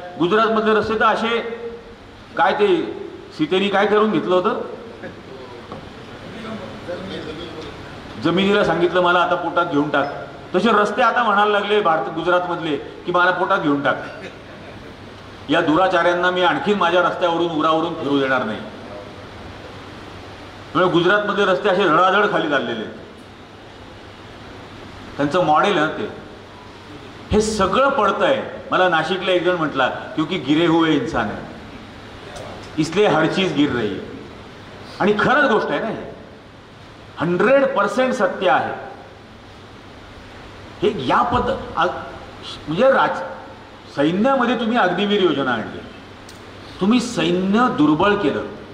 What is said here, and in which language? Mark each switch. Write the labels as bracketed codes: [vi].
[mr] गुजरातमधले रस्ते तर असे, काय ते सीतेनी काय करून घेतलं होतं, जमिनीला सांगितलं मला आता पोटात घेऊन टाक, तसे रस्ते आता म्हणायला लागले गुजरातमधले की मला पोटात घेऊन टाक. या दुराचार्यांना मी आणखीन माझ्या रस्त्यावरून उरावरून फिरू देणार नाही. म्हणजे गुजरातमधले रस्ते असे धडाधड खाली चाललेले, त्यांचं मॉडेल आहे ते. हे सगळं पडतंय. मला नाशिकला एक जण म्हटला [hi] क्योंकि गिरे हुए इंसान है इसलिए हर चीज गिर रही है. [mr] आणि खरंच गोष्ट आहे ना, 100% सत्य आहे हे. या म्हणजे सैन्यामध्ये तुम्ही अग्निवीर योजना आणली, तुम्ही सैन्य दुर्बळ केलं.